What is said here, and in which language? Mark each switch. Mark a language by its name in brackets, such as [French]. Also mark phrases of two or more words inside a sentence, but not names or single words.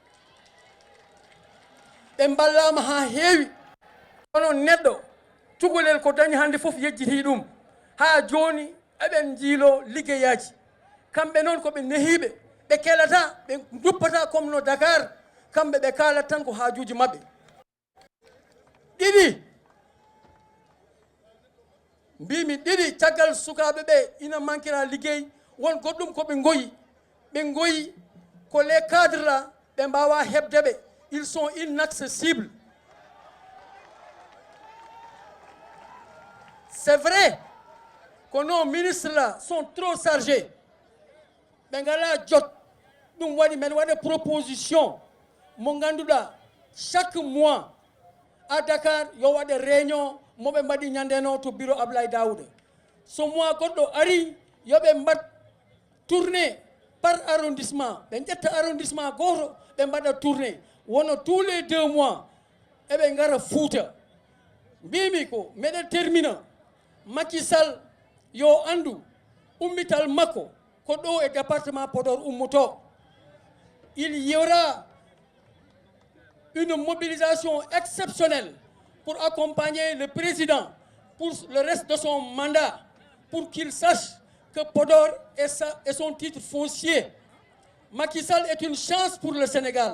[Fula] ɓe ballama ha heewi kono neɗɗo tugolel ko dañi hande foof yejjiti ɗum ha joni eɓen jiilo liggeyaji kamɓe noon koɓe nehiɓe ɓe kelata ɓe duppata comme no Dakar kamɓe ɓe kalat tan ko haajuji maɓɓe ɗiɗi mbimi ɗiɗi caggal sukaɓe ɓe ina manquera liggey won goɗɗum koɓe goyi ko [French] les cadres là [Fula] ɓe mbawa hebde ɓe [French] ils sont inaccessibles c'est vrai que nos ministres là sont trop chargés [Fula] ɓe ngala jot ɗum waɗi men waɗa proposition mo ganduɗa [French] chaque mois à Dakar [Fula] yo waɗe réunion moɓe mbaɗi ñandeno to bureau Ablaye Daouda so mois goɗɗo ari yoɓe mbat [French] tourné par arrondissement [Fula] ɓe ƴetta arrondissement goto ɓe mbaɗa tourné wono [French] tous les 2 mois [Fula] eɓe gara Fouta mbimi ko meɗen termina Macky Sall yo andu ummital makko ko ɗo e département Podor ummoto [French] il y aura une mobilisation exceptionnelle pour accompagner le président pour le reste de son mandat pour qu'il sache que Podor est son titre foncier. Macky Sall est une chance pour le Sénégal.